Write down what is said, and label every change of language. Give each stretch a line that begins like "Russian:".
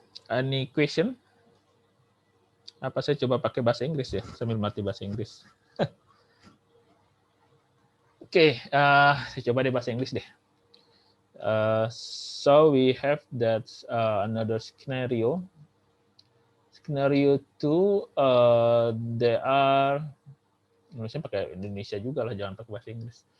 English: Any question?
Indonesian: Apa saya coba pakai bahasa Inggris ya, sambil mati bahasa Inggris. Oke, saya coba deh bahasa Inggris deh.
English: So we have that another scenario. Scenario 2, they are,
Indonesian: nulisnya pakai Indonesia juga lah, jangan pakai bahasa Inggris.